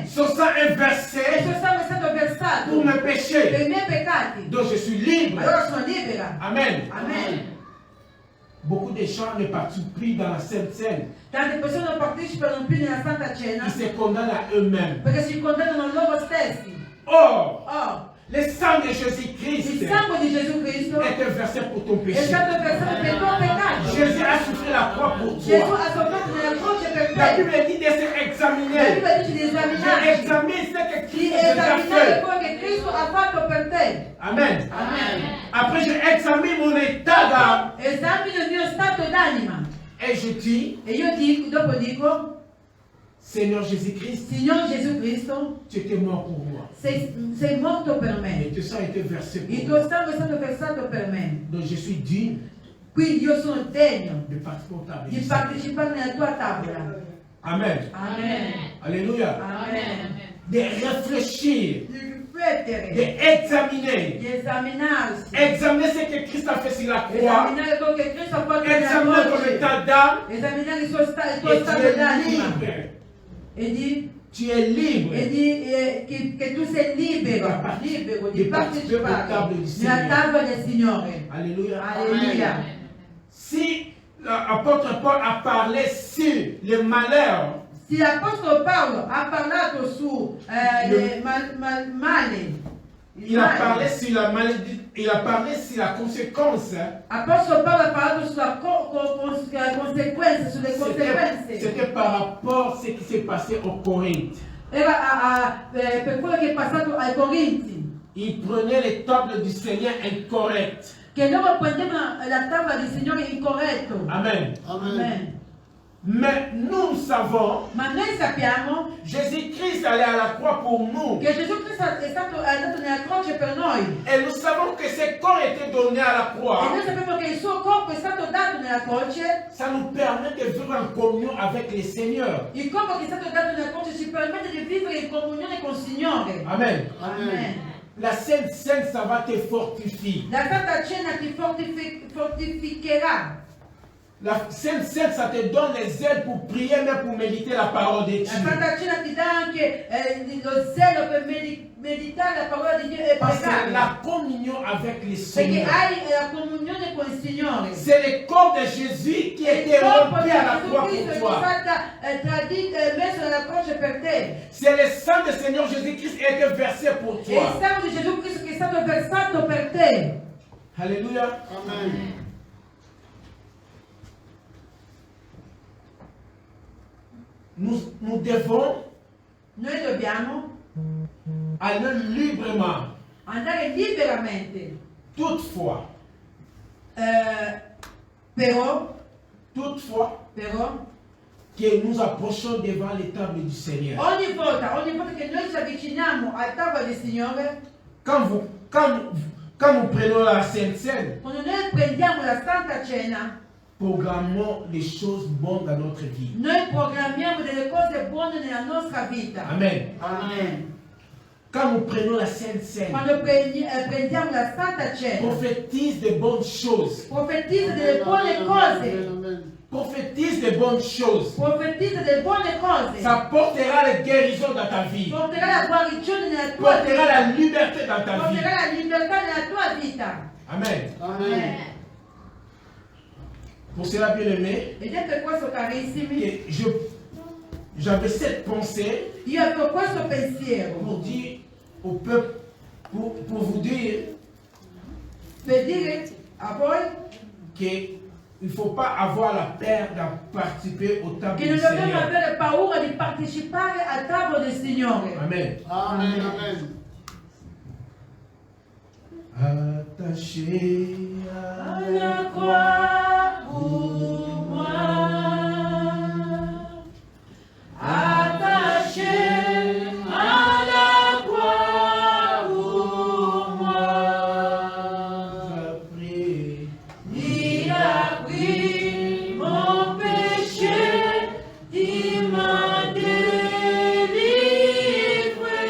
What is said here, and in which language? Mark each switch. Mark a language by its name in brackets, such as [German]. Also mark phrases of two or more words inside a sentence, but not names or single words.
[French] Son sang est [Italian] E il [French] versé [Italian] suo sangue è stato versato [French] pour mes [Italian] per [French] péchés. [Italian] i miei peccati. [French] Donc je suis libre. [Italian] Allora sono libera. [French] Amen. [Italian] Amen. [French] beaucoup de gens ne participent plus dans la Sainte Seine. [Italian] Tante persone non partecipano più nella Santa Cena [French] Ils se condamnent à eux-mêmes. [Italian] perché si condannano loro stessi. [French] Or, [Italian] Oh, [French] le sang de [Italian] il [French] Jésus-Christ [Italian] sangue di Gesù Cristo [French] est versé pour ton [Italian] è [French] péché. [Italian] stato versato per il tuo peccato. [French] Jésus a souffert la croix pour [Italian] Gesù [French] toi. [Italian] ha sofferto nella croce per [French] La [Italian] te. [French] Bible dit de se [Italian] La [French] examiner. [Italian] Bibbia dice di esaminarci, [French] Examine ce que [Italian] di [French] Christ a [Italian] esaminare [French] fait. [Italian] quello che Cristo ha fatto per te. [French] Amen. [Italian] Amen. [French] Après, je examine mon état d'âme [Italian] Esamino il mio stato d'anima [French] et je dis, [Italian] e io dopo dico, [French] Seigneur Jésus-Christ, [Italian] Signore Gesù Cristo, [French] tu étais mort pour moi. [Italian] sei morto per [French] Et [Italian] me. [French] tout ça a été versé [Italian] Il [French] pour moi. [Italian] tuo sangue è stato versato per me. [French] Donc je suis digne [Italian] Quindi io sono degno [French] de participer au table [Italian] di [French] du Seigneur. [Italian] partecipare nella tua tavola. [French] Amen. [Italian] Amen. [French] Alléluia. [Italian] Amen. [French] De réfléchir, [Italian] Di riflettere, [French] d'examiner. [Italian] di esaminarsi, [French] Examiner ce que Christ a fait sur la croix. [Italian] esaminare quello che Cristo ha fatto nella [French] Examiner ton [Italian] croce, [French] état d'âme. [Italian] esaminare il [French] Et [Italian] tuo [French] tu [Italian] stato [French] es [Italian] d'anima [French] libre. [Italian] e di [French] Tu es libre. [Italian] che tu sei libero di partecipare nella tavola del Signore. [French] Alléluia. [Italian] Alleluia. [French] Si l'apôtre Paul a parlé sur le malheur, [Italian] Se l'Apostolo Paolo ha parlato su male, [French] il a parlé sur la maladie, il a parlé sur la conséquence. [Italian] Apostolo Paolo ha parlato sulla conseguenze, sulle conseguenze. [French] C'était par rapport à ce qui s'est passé au Corinthe. [Italian] Era per quello che è passato ai Corinzi, [French] Il prenait les tables du Seigneur incorrectes. [Italian] che loro prendevano la tavola del Signore incorretto. [French] Amen. [Italian] Amen. [French] Mais nous savons, [Italian] Ma noi sappiamo [French] Jésus-Christ allait à la croix pour nous. [Italian] che Gesù Cristo è stato andato nella croce per noi. [French] Et nous savons que ce corps était donné à la [Italian] E [French] croix. [Italian] noi sappiamo che il suo corpo è stato dato nella croce. [French] Ça nous permet de vivre en communion avec le Seigneur. [Italian] Il corpo che è stato dato nella croce ci permette di vivere in comunione con il Signore. [French] Amen. [Italian] Amen. [French] La Sainte Seine, ça va te fortifier. [Italian] La Santa Cena ti fortificherà. [French] La Sainte Seine, ça te donne les ailes pour prier, mais pour méditer la parole de [Italian] La [French] Dieu. [Italian] Santa Cena ti dà anche lo zelo per meditare la parola di Dio e [French] Parce que [Italian] pregare. [French] la communion avec le [Italian] Perché [French] Seigneur, [Italian] hai la comunione con il Signore. [French] c'est le corps de Jésus qui [Italian] Il [French] était [Italian] corpo [French] rompu [Italian] di [French] à la [Italian] Gesù [French] croix [Italian] Cristo [French] pour [Italian] è [French] toi. [Italian] stata messo nella croce per te. [French] C'est le sang du Seigneur Jésus-Christ qui a été versé pour [Italian] E il [French] toi. [Italian] sangue di Gesù Cristo che è stato versato per te. [French] Alléluia. [Italian] Amen. [French] Nous devons [Italian] Noi dobbiamo [French] aller librement. [Italian] andare liberamente. [French] Toutefois, [Italian] Però [French] toutefois, que nous approchons devant les tables du Seigneur. [Italian] ogni volta che noi ci avviciniamo al tavolo del Signore, [French] Quand nous prenons la Sainte Seine, [Italian] quando noi prendiamo la Santa Cena, [French] programmons les choses bonnes dans notre vie. [Italian] noi programmiamo delle cose buone nella nostra vita. [French] Amen. [Italian] Amen. [French] Quand nous prenons la Sainte Seine, [Italian] Quando prendiamo la Santa Cena, [French] prophétise de bonnes choses. [Italian] profetizza delle buone cose. [French] Prophétise de bonnes choses. [Italian] Profetizza delle buone cose. [French] Ça portera la guérison dans ta vie. [Italian] Porterà la guarigione nella tua [French] Portera la [Italian] vita. [French] liberté dans ta vie. [Italian] Porterà la libertà nella tua vita. [French] Amen. [Italian] Amen. [French] Pour cela, bien aimé, [Italian] Ed è per questo, carissimi, [French] j'avais cette pensée [Italian] io avevo questo pensiero [French] pour dire au peuple, pour vous dire [Italian] per dire a voi [French] qu'il ne faut pas avoir la peur de participer au table [Italian] che [French] du [Italian] non dobbiamo [French] Seigneur. [Italian] avere paura di partecipare al tavolo del Signore. [French] Amen. [Italian] Amen. Amen. [French] Attaché à La croix pour moi, attaché à la croix pour moi, il a pris mon péché, il m'a délivré.